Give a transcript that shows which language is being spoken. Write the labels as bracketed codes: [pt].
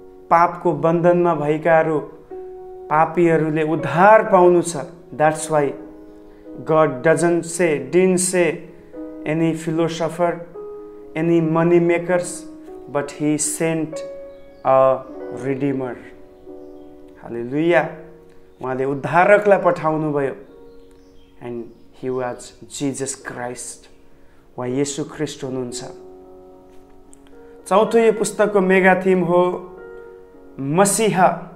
[ne] पापको बन्धनमा भएकाहरू, पापीहरूले उद्धार पाउनु छ। [en] That's why God didn't say any philosopher, any money makers, but he sent a redeemer. Hallelujah. [ne] उहाँले उद्धारकलाई पठाउनु भयो। [en] And he was Jesus Christ. [ne] उहाँ येशू ख्रिस्ट हुनुहुन्छ। चौथो यो पुस्तकको मेगा थीम हो मसीहा।